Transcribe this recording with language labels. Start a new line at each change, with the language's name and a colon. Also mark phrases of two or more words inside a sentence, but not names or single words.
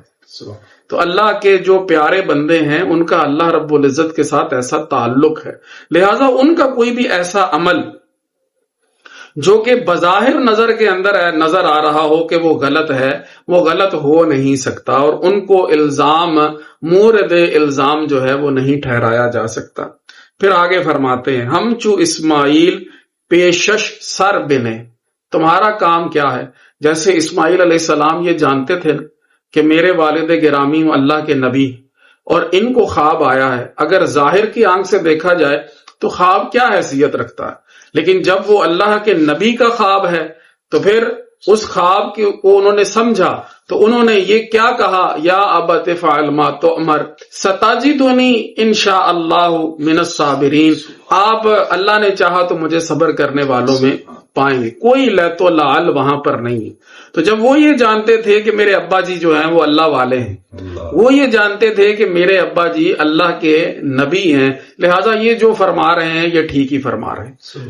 Urdu: تو اللہ کے جو پیارے بندے ہیں ان کا اللہ رب العزت کے ساتھ ایسا تعلق ہے، لہٰذا ان کا کوئی بھی ایسا عمل جو کہ بظاہر نظر کے اندر نظر آ رہا ہو کہ وہ غلط ہے، وہ غلط ہو نہیں سکتا اور ان کو الزام مورد الزام جو ہے وہ نہیں ٹھہرایا جا سکتا. پھر آگے فرماتے ہیں
Persian: ہم چو اسماعیل پیشش سر بنے،
Urdu: تمہارا کام کیا ہے؟ جیسے اسماعیل علیہ السلام یہ جانتے تھے کہ میرے والد گرامی اللہ کے نبی اور ان کو خواب آیا ہے. اگر ظاہر کی آنکھ سے دیکھا جائے تو خواب کیا حیثیت رکھتا ہے، لیکن جب وہ اللہ کے نبی کا خواب ہے تو پھر اس خواب کو انہوں نے سمجھا تو انہوں نے یہ کیا کہا،
Arabic: یا ابت فعل ما تؤمر ستجدنی انشاء اللہ من الصابرین.
Urdu: آپ اللہ نے چاہا تو مجھے صبر کرنے والوں میں پائیں گے. کوئی لیت و لعل وہاں پر نہیں ہے. تو جب وہ یہ جانتے تھے کہ میرے ابا جی جو ہیں وہ اللہ والے ہیں، وہ یہ جانتے تھے کہ میرے ابا جی اللہ کے نبی ہیں، لہٰذا یہ جو فرما رہے ہیں یہ ٹھیک ہی فرما رہے ہیں.